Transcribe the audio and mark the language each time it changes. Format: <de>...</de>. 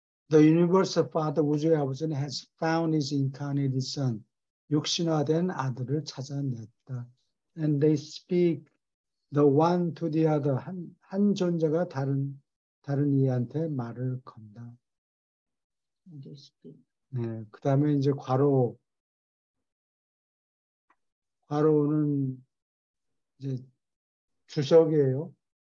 <en>The universal Father,</en> <ko>우주의 아버지는</ko> <en>has found his incarnated son.</en> <ko>육신화된 아들을 찾아냈다.</ko> <en>And they speak the one to the other.</en> <ko>한 존재가 다른 이한테 말을 건다.</ko> <en>They speak.</en> <ko>네, 그 다음에 이제 괄호는 이제 주석이에요.</ko>